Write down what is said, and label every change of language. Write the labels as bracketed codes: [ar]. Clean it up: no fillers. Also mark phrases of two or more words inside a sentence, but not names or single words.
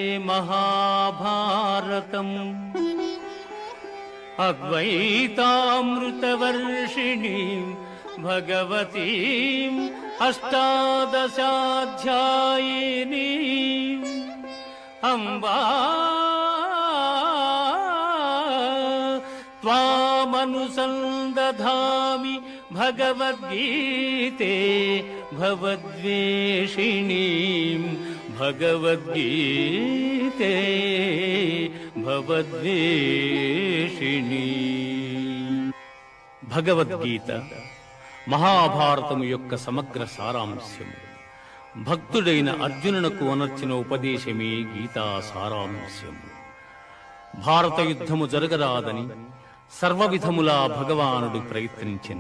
[sa] महाभारतम् अद्वैतामृतवर्षिणीं भगवतीम् अष्टादशाध्यायिनीम् अम्बा त्वामनुसन्दधामि भगवद्गीते भवद्वेषिणीं भगवद्गीते भवद्वेषिणी [te] భగవద్గీత మహాభారతము యొక్క సమగ్ర సారాంశము. భక్తుడైన అర్జునునకు అనర్చిన ఉపదేశమే గీతా సారాంశము. భారత యుద్ధము జరగరాదని సర్వవిధములా భగవానుడు ప్రయత్నించెను.